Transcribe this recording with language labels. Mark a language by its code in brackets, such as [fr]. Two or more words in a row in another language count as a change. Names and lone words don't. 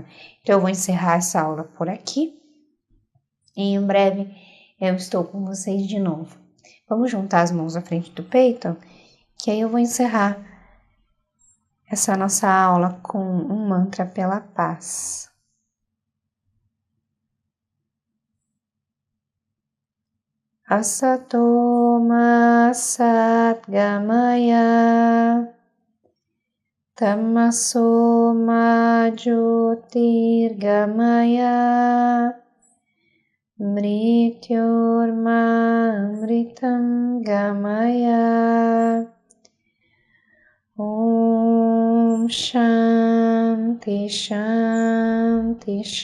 [pt] Então eu vou encerrar essa aula por aqui e em breve eu estou com vocês de novo. Vamos juntar as mãos à frente do peito, que aí eu vou encerrar essa nossa aula com um mantra pela paz. [sa] Asatoma Satgamaya Tamasoma Jyotirgamaya Mrityorma Amritam Gamaya Om Shanti Shanti